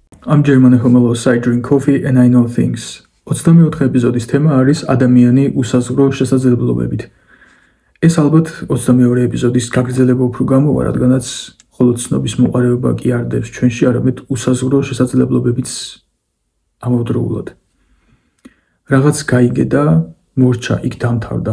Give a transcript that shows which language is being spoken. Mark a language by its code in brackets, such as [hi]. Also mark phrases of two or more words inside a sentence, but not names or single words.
[en] I'm German homelos, I drink coffee and I know things. [ka] 24 ეპიზოდის თემა არის ადამიანი უსაზღვრო შესაძლებლობებით. ეს ალბათ 22 ეპიზოდის გაგრძელება უფრო გამოვა, რადგანაც მხოლოდ ცნობის მოყარეობა კი არ დევს ჩვენში, არამედ უსაზღვრო შესაძლებლობებიც ამავდროულად. რაღაც გაიგე და მორჩა, იქ დამთავრდა.